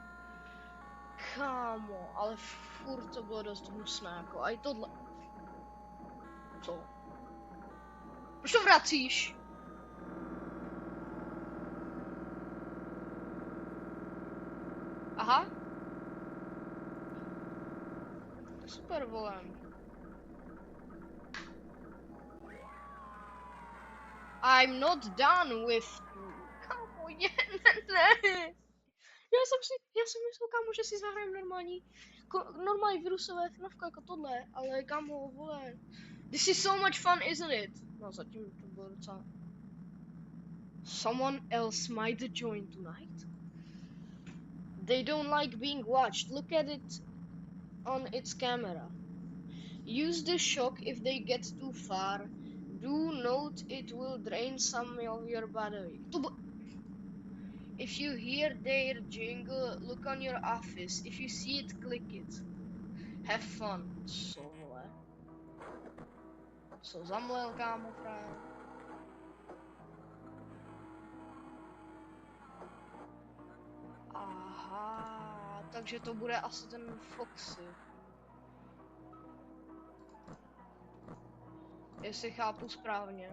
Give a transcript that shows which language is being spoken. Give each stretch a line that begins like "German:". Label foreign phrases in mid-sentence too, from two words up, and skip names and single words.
Czech: Kámo, ale furt to bylo dost hnusné, jako a i tohle. Co? Proč to vracíš? Aha. To super, volem.
English: I'm not done with you.
Czech: Kámo, ne. Já jsem myslel, kámo, že si zahrajem normální virusové FNAFko jako tohle, ale kámo, vole.
English: This is so much fun, isn't it?
Czech: No, zatím to bylo docela.
English: Someone else might join tonight. They don't like being watched. Look at it on its camera. Use the shock if they get too far. Do note it will drain some of your battery. If you hear their jingle, look on your office. If you see it, click it. Have fun.
Czech: Co zamlel, kámo, frajer? Aha, takže to bude asi ten Foxy. Jestli chápu správně.